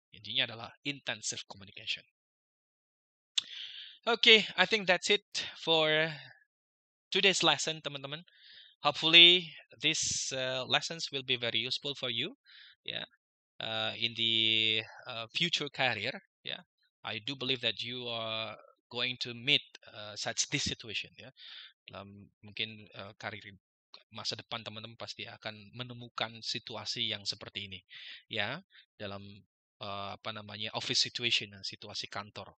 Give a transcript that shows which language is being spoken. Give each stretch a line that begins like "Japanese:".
Indonesian: Intinya adalah intensive communication.
English: Okay, I think that's it for today's lesson,
Indonesian: teman-teman.
English: Hopefully, these lessons will be very useful for you. Yeah. In the future career, yeah, I do believe that you are going to meet such this situation, ya.
Indonesian: Dalam mungkin karir masa depan teman-teman pasti akan menemukan situasi yang seperti ini, ya, dalam
English: office situation,
Indonesian: situasi kantor.